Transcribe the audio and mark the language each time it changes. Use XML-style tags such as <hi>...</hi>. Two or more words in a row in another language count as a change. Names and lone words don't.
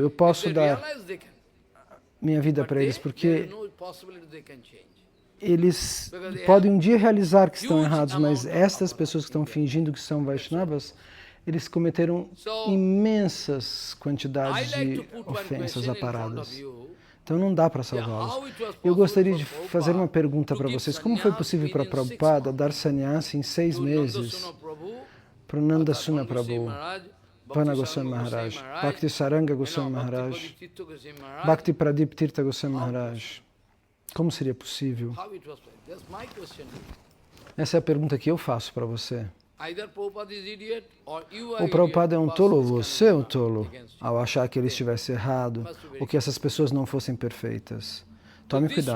<pt>Eu posso dar minha vida para eles, porque eles podem um dia realizar que estão errados, mas estas pessoas que estão fingindo que são Vaishnavas, eles cometeram imensas quantidades de ofensas aparadas. Então não dá para salvá-los. Eu gostaria de fazer uma pergunta para vocês. Como foi possível para Prabhupada dar sannyasi em 6 meses para Nandasuna Prabhu, Vana Goswami Maharaj, Bhakti Saranga Goswami Maharaj, Bhakti Pradip Tirtha Goswami Maharaj? Como seria possível? Essa é a pergunta que eu faço para você. O Prabhupada é um tolo ou você é um tolo ao achar que ele estivesse errado ou que essas pessoas não fossem perfeitas. Tome cuidado.</pt>